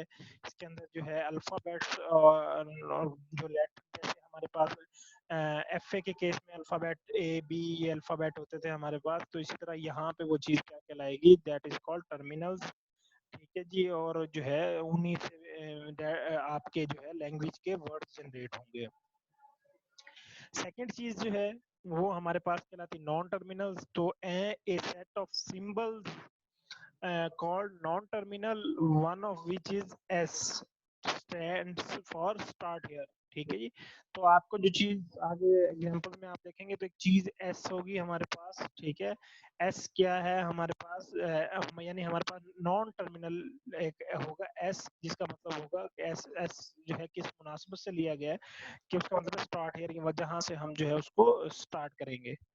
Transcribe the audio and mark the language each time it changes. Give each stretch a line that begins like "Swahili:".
Urdu: اس کے اندر جو ہے الفابیٹس اور جو لیٹر، جیسے ہمارے پاس ایف اے کے کیس میں الفابیٹ اے بی یہ الفابیٹ ہوتے تھے ہمارے پاس، تو اسی طرح یہاں پہ وہ چیز کیا کہلائے گی،
English: That is called terminals.
Urdu: ٹھیک ہے جی. اور جو ہے انہی سے آپ کے جو ہے لینگویج کے ورڈ جنریٹ ہوں گے. سیکنڈ چیز جو ہے وہ ہمارے پاس کہلاتی نان ٹرمینلز.
English: تو a set of symbols called non-terminal, one of which is S stands for start here.
Urdu: ٹھیک ہے جی. تو آپ کو جو چیز آگے ایگزامپل میں آپ دیکھیں گے تو ایک چیز ایس ہوگی ہمارے پاس. ٹھیک ہے. ایس کیا ہے ہمارے پاس، یعنی ہمارے پاس نان ٹرمینل ایک ہوگا ایس، جس کا مطلب ہوگا کہ ایس ایس جو ہے کس مناسبت سے لیا گیا ہے کہ اس کا مطلب اسٹارٹ ہیئر جہاں سے ہم جو ہے اس کو اسٹارٹ کریں گے.